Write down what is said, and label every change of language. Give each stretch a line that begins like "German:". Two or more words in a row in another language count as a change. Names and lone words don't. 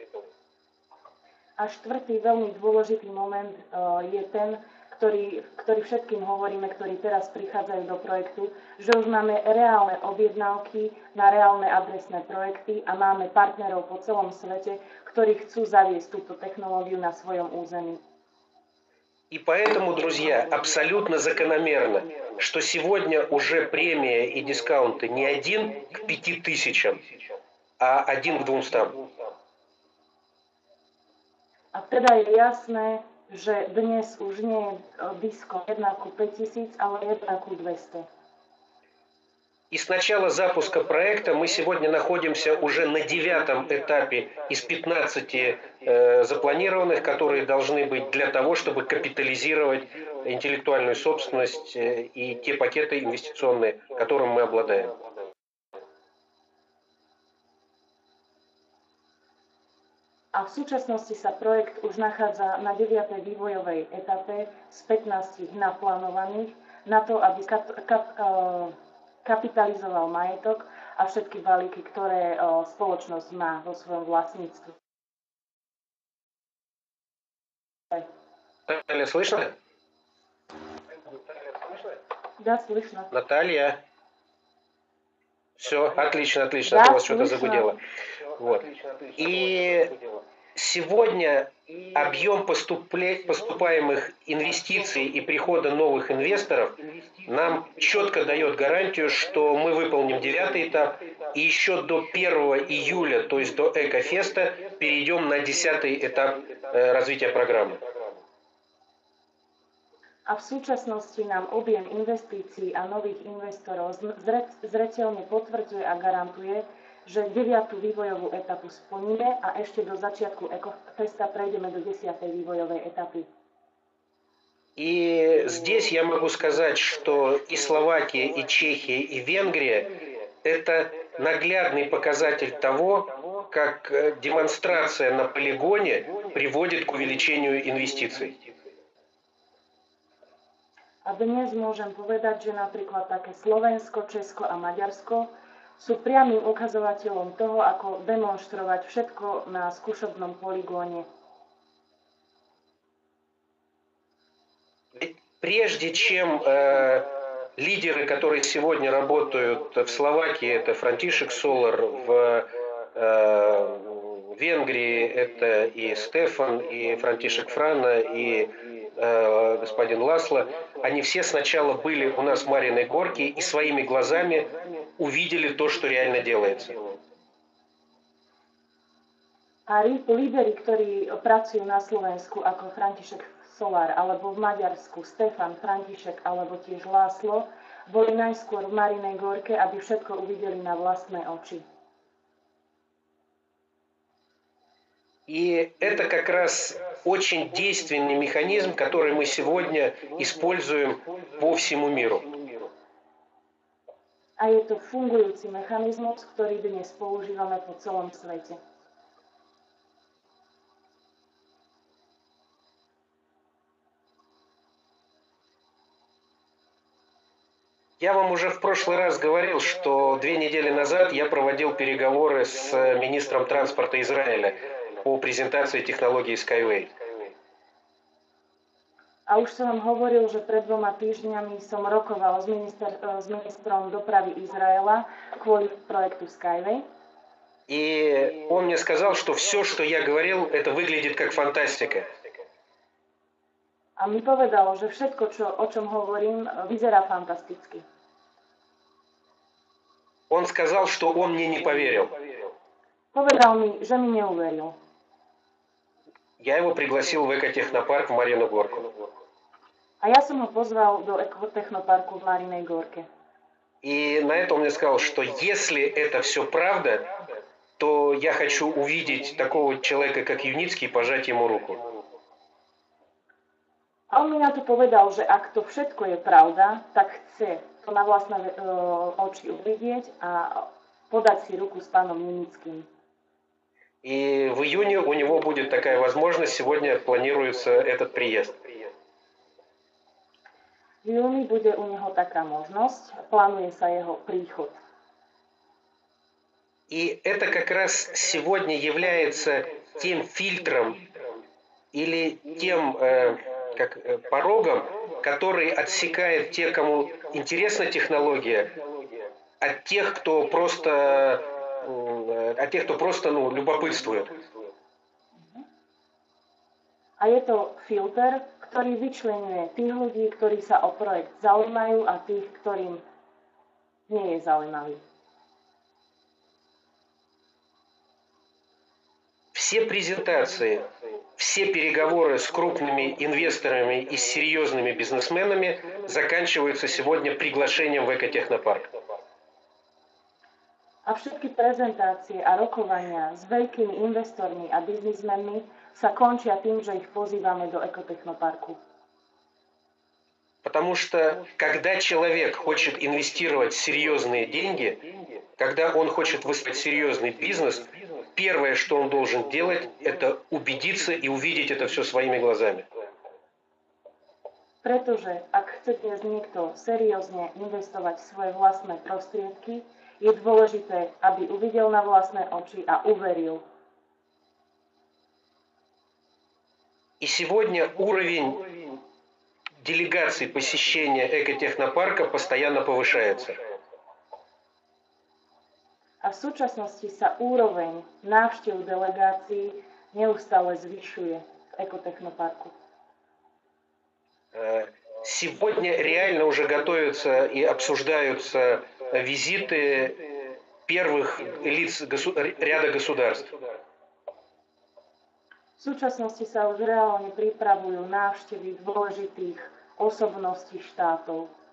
Slovak: A štvrtý veľmi dôležitý moment je ten, ktorý všetkým hovoríme, ktorí teraz prichádzajú do projektu, že už máme reálne objednávky na reálne adresné projekty a máme partnerov po celom svete, ktorí chcú zaviesť túto technológiu на svojom území.
Russian: И поэтому, друзья, абсолютно закономерно, что сегодня уже премия и дискаунты не 1 к 5000, а 1 к 200.
Slovak: A teda je jasné, že dnes už nie je diskont 1 ku 5000, ale 1 ku 200.
Russian: И с начала запуска проекта мы сегодня находимся уже на 9-м этапе из 15 запланированных, которые должны быть для того, чтобы капитализировать интеллектуальную собственность и те пакеты инвестиционные, которым мы обладаем.
Slovak: A v súčasnosti sa projekt už nachádza na 9. vývojovej etape z 15 naplánovaných na to, aby kapitalizoval majetok a všetky balíky, ktoré spoločnosť má vo svojom vlastníctve.
Russian: Наталья, слышно? Да, слышно. Наталья. Все, отлично, отлично, Да, а то у вас что-то слышно. загудело. Вот. И сегодня объем поступаемых инвестиций и прихода новых инвесторов нам четко дает гарантию, что мы выполним 9-й этап и еще до 1 июля, то есть до Экофеста, перейдем на 10-й этап развития программы.
Slovak: A v súčasnosti nám objem investícií a nových investorov zreteľne potvrdzuje a garantuje, že 9. vývojovú etapu splníme a ešte do začiatku Ekofesta prejdeme do 10. vývojovej etapy.
Russian: И здесь я могу сказать, что и Словакия, и Чехия, и Венгрия – это наглядный показатель того, как демонстрация на полигоне приводит к увеличению инвестиций.
Slovak: A dnes môžem povedať, že napríklad také Slovensko, Česko a Maďarsko sú priamym ukazovateľom toho, ako demonštrovať všetko na skúšobnom poligóne.
Russian: Прежде чем лидеры, которые сегодня работают в Словакии, это Франтишек Солар, в Венгрии это и Стефан, и Франтишек Франа, и господин Ласло, они все сначала были у нас в Мариной Горке и своими глазами увидели то, что реально делается.
Slovak: A líderi, ktorí pracujú na Slovensku ako František Solár, alebo v Maďarsku Stefan, František, alebo tiež Láslo, boli najskôr v Marinej Gorke, aby všetko uvideli na vlastné oči.
Russian: И это как раз очень действенный механизм, который мы сегодня используем по всему миру.
Slovak: A je to fungujúci mechanizmus, ktorý dnes používame po celom svete.
Russian: Я вам уже в прошлый раз говорил, что 2 недели назад я проводил переговоры с министром транспорта Израиля по презентации технологии Skyway.
Slovak: A už som vám hovoril, že pred 2 týždňami som rokoval s ministrom dopravy Izraela kvôli projektu Skyway.
Russian: И он мне сказал, что все, что я говорил, это выглядит как фантастика.
Slovak: A mi povedal, že všetko, o čom hovorím, vyzerá fantasticky.
Russian: Он сказал, что он мне не поверил.
Slovak: Povedal mi, že mi neuveril.
Russian: Я его пригласил в экотехнопарк в Марину Горку.
Slovak: A ja som ho pozval do ekotechnoparku v Marinej Gorke.
Russian: И на это он мне сказал, что если это все правда, то я хочу увидеть такого человека, как Юницкий, и пожать ему руку.
Slovak: A on mi na to povedal, že ak to všetko je pravda, tak chce to na vlastné oči uvidieť a podať si ruku s pánom Junickým.
Russian: И в июне у него будет такая возможность, сегодня планируется этот приезд.
Slovak: V júni bude u neho taká možnosť, plánuje sa jeho príchod.
Russian: И это как раз сегодня является тем фильтром или тем порогом, который отсекает тех, кому интересна технология, от тех, кто просто любопытствует.
Slovak: A je to filter, ktorý vyčleňuje tých ľudí, ktorí sa o projekt zaujímajú a tých, ktorým nie je zaujímavý.
Russian: Все презентации, все переговоры с крупными инвесторами и с серьезными бизнесменами заканчиваются сегодня приглашением в экотехнопарк.
Slovak: A všetky prezentácie a rokovania s veľkými investormi a biznismenmi sa končia tým, že ich pozývame do ekotechnoparku.
Russian: Потому что когда человек хочет инвестировать серьезные деньги, когда он хочет выстроить серьезный бизнес, первое, что он должен делать, это убедиться и увидеть это все своими глазами.
Slovak: Pretože ak chce dnes niekto seriózne investovať svoje vlastné prostriedky, je dôležité, aby uvidel na vlastné oči a uveril.
Russian: И сегодня уровень делегаций посещения экотехнопарка постоянно повышается.
Slovak: A v súčasnosti sa úroveň návštev delegácií neustále zvyšuje v ekotechnoparku.
Russian: Сегодня реально уже готовятся и обсуждаются визиты первых лиц ряда государств.
Slovak: V súčasnosti sa už reálne pripravujú návštevy dôležitých osobností štátov.